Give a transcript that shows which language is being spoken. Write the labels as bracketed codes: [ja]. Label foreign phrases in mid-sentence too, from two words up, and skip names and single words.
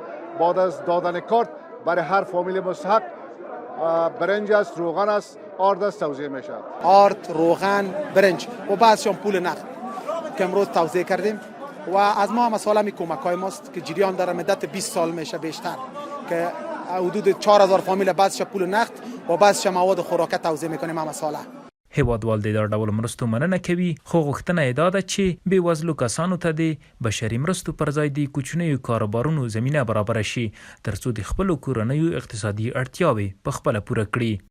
[fa] بعد از دادن کارت برای هر فامیل مستحق برنج است، روغن است، آرد است توزیع میشه. آرد، روغن، برنج و بعضشان پول نقد که امروز توزیع کردیم و از ما هم سال کمک های ماست که جریان داره مدت 20 سال میشه بیشتر، که حدود 4,000 فامیل بعضش پول نقد و بعضش مواد خوراکه توزیع میکنیم هم ساله. [ps] هیوادوال د دا ډول مرستو مننه کوي، خو غوښتنه یې دا ده چې بېوزلو کسانو ته د بشري مرستو پر ځای د کوچنیو کاروبارونو زمینه برابره شي، ترڅو د خپلو کورنیو اقتصادي اړتیاوې په خپله پوره کړي.